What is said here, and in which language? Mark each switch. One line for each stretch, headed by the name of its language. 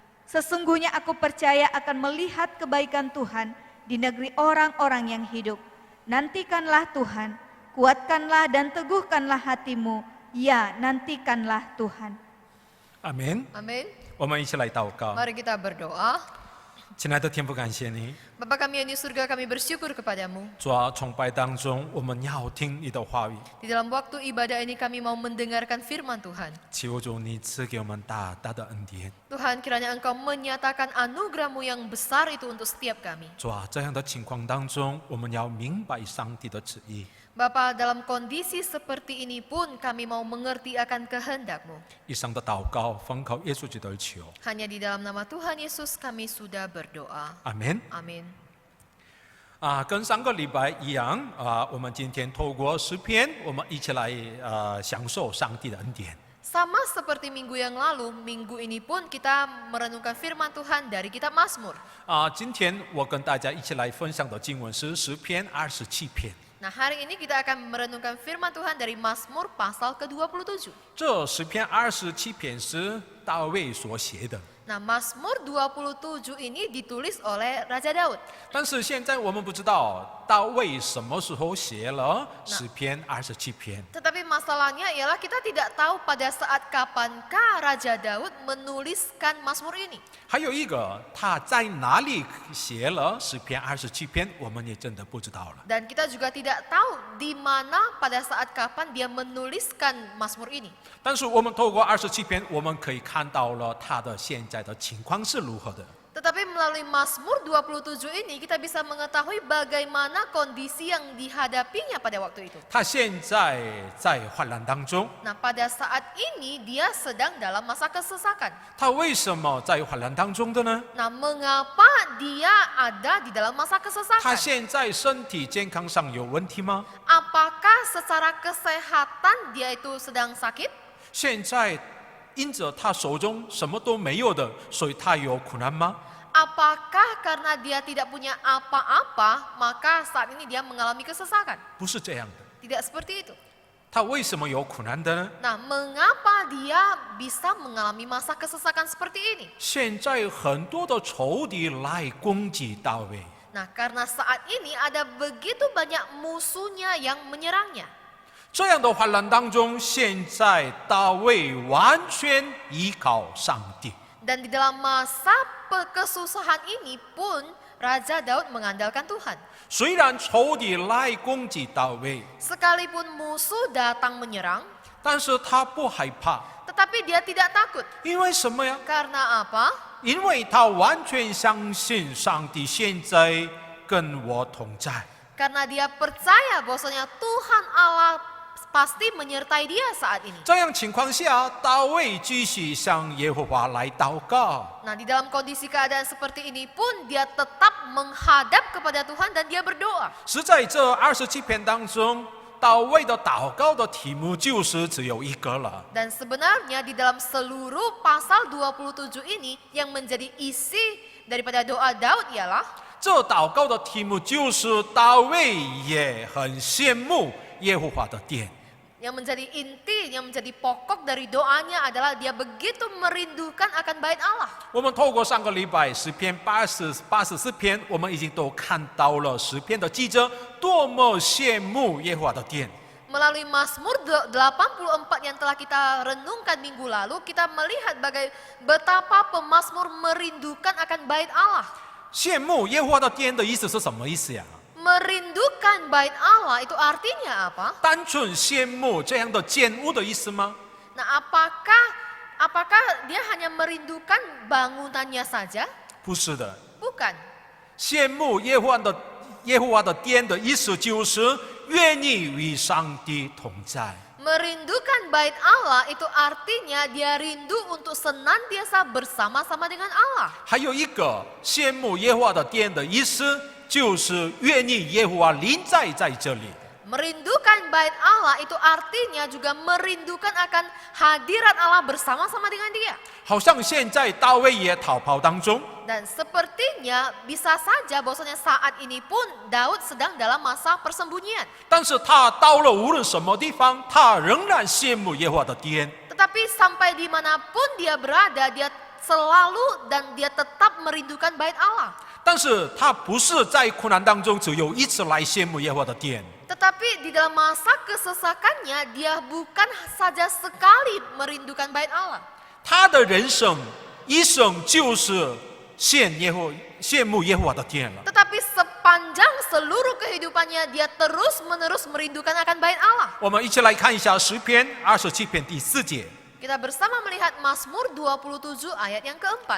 Indonesian: Sesungguhnya aku percaya akan melihat kebaikan Tuhan di negeri orang-orang yang hidup. Nantikanlah Tuhan, kuatkanlah dan teguhkanlah hatimu, ya nantikanlah Tuhan.
Chinese: 阿门。
Indonesian: Amin.
Chinese: 我们一起来祷告。
Indonesian: Mari kita berdoa.
Chinese: 亲爱的天父，感谢你，
Indonesian: Bapa kami yang di surga, kami bersyukur kepadamu.
Chinese: 主啊，崇拜当中我们要听你的话语，
Indonesian: Di dalam waktu ibadah ini kami mau mendengarkan firman Tuhan.
Chinese: 求主你赐给我们大大的恩典。
Indonesian: Tuhan, kiranya Engkau menyatakan anugerah-Mu yang besar itu untuk setiap kami.
Chinese: 主啊，这样的情况当中，我们要明白上帝的旨意。
Indonesian: Bapa, dalam kondisi seperti ini pun kami mau mengerti akan kehendak-Mu.
Chinese: 以上的祷告奉靠耶稣基督而求，
Indonesian: Hanya di dalam nama Tuhan Yesus kami sudah berdoa.
Chinese: 阿门。
Indonesian: Amin.
Chinese: 跟上个礼拜一样我们今天透过诗篇，我们一起来享受上帝的恩典。
Indonesian: Sama seperti minggu yang lalu, minggu ini pun kita merenungkan firman Tuhan dari kitab Mazmur.
Chinese: 今天我跟大家一起来分享的经文是诗篇27篇。
Indonesian: Nah, hari ini kita akan merenungkan firman Tuhan dari Mazmur pasal ke-27.
Chinese: 这诗篇27篇是大卫所写的，
Indonesian: Nah, Mazmur 27 ini ditulis oleh Raja Daud.
Chinese: 但是现在我们不知道大卫什么时候写了诗篇27篇。
Indonesian: Tetapi masalahnya ialah kita tidak tahu pada saat kapankah Raja Daud menuliskan Mazmur ini.
Chinese: 还有一个，他在哪里写了诗篇27篇，我们也真的不知道了。
Indonesian: Dan kita juga tidak tahu di mana pada saat kapan dia menuliskan Mazmur ini.
Chinese: 但是我们透过27篇，我们可以看到了他的现在的情况是如何的。
Indonesian: Tetapi melalui Mazmur 27 ini kita bisa mengetahui bagaimana kondisi yang dihadapinya pada waktu itu.
Chinese: 他现在在患难当中，
Indonesian: Nah, pada saat ini dia sedang dalam masa kesesakan.
Chinese: 他为什么在患难当中的呢？
Indonesian: Nah, mengapa dia ada di dalam masa
Chinese: 他
Indonesian: kesesakan?
Chinese: 现在身体健康上有问题吗？
Indonesian: Apakah secara kesehatan dia itu sedang sakit?
Chinese: 现在因着他手中什么都没有的，所以他有苦难吗？
Indonesian: Apakah karena dia tidak punya apa-apa, maka saat ini dia mengalami kesesakan?
Chinese: 不是这样的。
Indonesian: Tidak seperti itu.
Chinese: 他为什么有苦难的呢？
Indonesian: Nah, mengapa dia bisa mengalami masa kesesakan seperti ini?
Chinese: 现在很多的仇敌来攻击大卫，
Indonesian: Nah, karena saat ini ada begitu banyak musuhnya yang menyerangnya.
Chinese: 这样的患难当中，现在大卫完全依靠上帝。
Indonesian: Dan di dalam masa kesusahan ini pun Raja Daud mengandalkan Tuhan.
Chinese: 虽然仇敌来攻击大卫，
Indonesian: Sekalipun musuh datang menyerang,
Chinese: 但是他不害怕，
Indonesian: tetapi dia tidak takut.
Chinese: 因为什么呀？
Indonesian: Karena apa?
Chinese: 因为他完全相信上帝现在跟我同在。
Indonesian: Karena dia percaya bahwasanya Tuhan Allah pasti menyertai dia saat ini.
Chinese: 这样情况下，大卫继续向耶和华来祷告。
Indonesian: Nah, di dalam kondisi keadaan seperti ini pun dia tetap menghadap kepada Tuhan dan dia berdoa.
Chinese: 是在这27篇当中，大卫的祷告的题目就是只有一个了。
Indonesian: Dan sebenarnya di dalam seluruh pasal 27 ini yang menjadi isi daripada doa Daud ialah
Chinese: 这祷告的题目就是大卫也很羡慕耶和华的殿。
Indonesian: yang menjadi inti, yang menjadi pokok dari doanya adalah dia begitu merindukan akan bait Allah.
Chinese: 我们透过上个礼拜诗篇84篇，我们已经都看到了诗篇的记者多么羡慕耶和华的殿。
Indonesian: Melalui Mazmur 84 yang telah kita renungkan minggu lalu, kita melihat betapa pemazmur merindukan akan bait Allah.
Chinese: 羡慕耶和华的殿的意思是什么意思呀？
Indonesian: Merindukan bait Allah itu artinya apa?
Chinese: 单纯羡慕这样的建物的意思吗？
Indonesian: Nah, apakah dia hanya merindukan bangunannya saja?
Chinese: 不是的，
Indonesian: Bukan.
Chinese: 羡慕耶和华的殿的意思就是愿意与上帝同在。
Indonesian: Merindukan bait Allah itu artinya dia rindu untuk senantiasa bersama-sama dengan Allah.
Chinese: 还有一个羡慕耶和华的殿的意思，就是愿意耶和华临在这里。
Indonesian: Merindukan bait Allah itu artinya juga merindukan akan hadirat Allah bersama-sama dengan dia.
Chinese: 好像现在大卫也逃跑当中，
Indonesian: Dan sepertinya bisa saja bahwasanya saat ini pun Daud sedang dalam masa persembunyian.
Chinese: 但是他到了无论什么地方，他仍然羡慕耶和华的殿。
Indonesian: Tetapi sampai dimanapun dia berada, dia selalu dan dia tetap merindukan bait Allah.
Chinese: 但是他不是在苦难当中只有一次来羡慕耶和华的殿，
Indonesian: Tetapi di dalam masa kesesakannya, dia bukan saja sekali merindukan bait Allah.
Chinese: 他的人生一生就是羡慕耶和华的殿了。
Indonesian: Tetapi sepanjang seluruh kehidupannya dia terus-menerus merindukan akan bait Allah.
Chinese: 我们一起来看一下诗篇27篇第4节，
Indonesian: Kita bersama melihat Mazmur 27 ayat yang keempat.